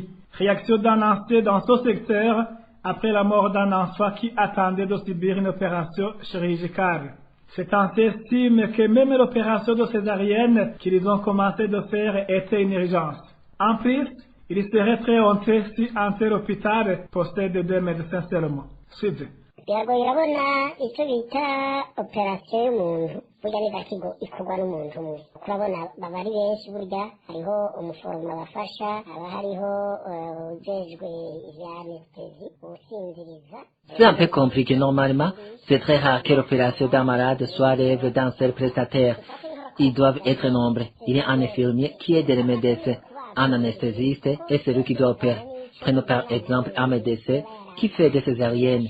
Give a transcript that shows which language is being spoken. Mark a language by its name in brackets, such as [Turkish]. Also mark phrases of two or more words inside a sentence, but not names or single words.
[French] Réaction d'un ancien dans ce secteur après la mort d'un enfant qui attendait de subir une opération chirurgicale. Cet ancien estime que même l'opération de césarienne qu'ils ont commencé de faire était une urgence. En plus, il serait très honteux si un tel hôpital possède 2 médecins seulement. Suivez. [Rundi] biragoye urabona icyo bita operasiyo y'umuntu burya n'izakigo ikorwa n'umuntu umwe urabona baba ari benshi burya hariho umuforomo abafasha haba hariho ujejwe ivya anestesi usinziriza. [French] C'est un peu compliqué normalement. C'est très rare que l'opération d'un malade soit rêve d'un seul prestataire. Ils doivent être nombreux. Il y a un infirmier qui aide les médecins, un anesthésiste et celui qui doit opérer. Prenons par exemple un médecin qui fait des césariennes.